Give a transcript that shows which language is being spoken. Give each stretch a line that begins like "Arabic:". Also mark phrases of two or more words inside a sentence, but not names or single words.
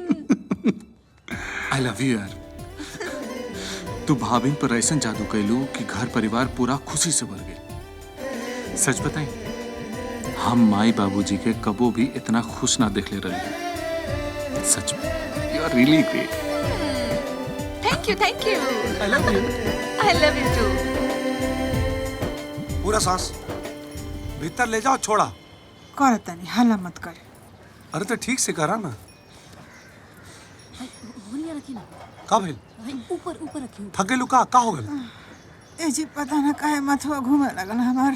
English: I love you yaar.
Bhojpuri: तू भाभिन पर ऐसा जादू कैलू कि घर परिवार पूरा खुशी से भर गए। सच बताई, हम माई बाबूजी के कबो भी इतना खुश ना देख ले रहे। सच में
English: you are really great. thank you I love you. I love you too.
Bhojpuri: पूरा सांस भीतर ले जाओ, छोड़ा। कर तनी हल्ला मत कर। अरे तो ठीक से करा ना। भुनिया रखी ना, का भइल? ऊपर ऊपर रखी। थकेलू का हो गल? ए जी पता ना काहे माथवा घूमे लगल हमार।